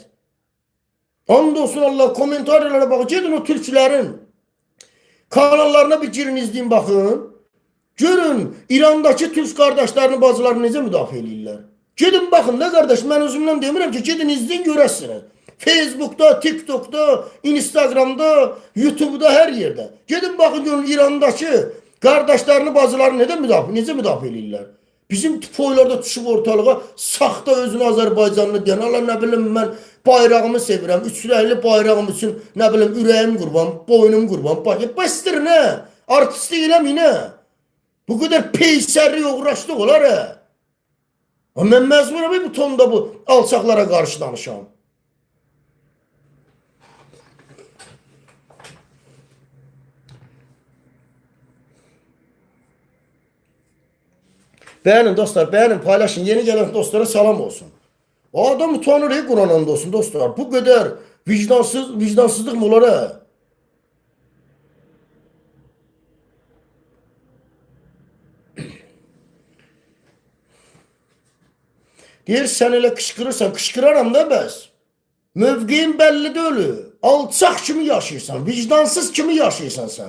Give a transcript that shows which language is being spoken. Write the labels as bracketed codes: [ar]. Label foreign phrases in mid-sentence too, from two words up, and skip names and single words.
[az] And olsun Allah, komentarlara baxın, gedin o türkçülərin kanallarına bir girin, izləyin, baxın. Görün, İrandakı türk qardaşlarını, bacılarını necə müdafiə edirlər. Gedin baxın, nə qardaş, mən özümdən demirəm ki, gedin izləyin, görəsiniz. Facebook'da, TikTok'da, Instagram'da, YouTube'da her yerde. [tr] Gedin bakın görün İran'daki kardeşlerini, [az] bacılarını necə müdafiə edirlər. Bizim tipoylarda düşüb ortalığa saxta özünü Azərbaycanlı deyən, Allah nə bilim mən bayrağımı sevirəm, üçrəkli bayrağım üçün nə bilim ürəyim qurban, boynum qurban. Bəstir nə? Artistlik eləməyin nə? Bu qədər peysərli uğraşdıq olar. Mən məzmunam bu tonda bu alçaqlara qarşı danışam. [tr] Beğenin dostlar, beğenin, paylaşın. Yeni gelen dostlara salam olsun. O adam utanır, Kur'an [az] and olsun dostlar. [tr] Bu kadar vicdansızlık mı olar? [az] Deyir, sen elə kışkırırsan, kışkıraram da bəs. Mövqeyin bəlli deyil. Alçaq kimi yaşayırsan, vicdansız kimi yaşayırsan sen.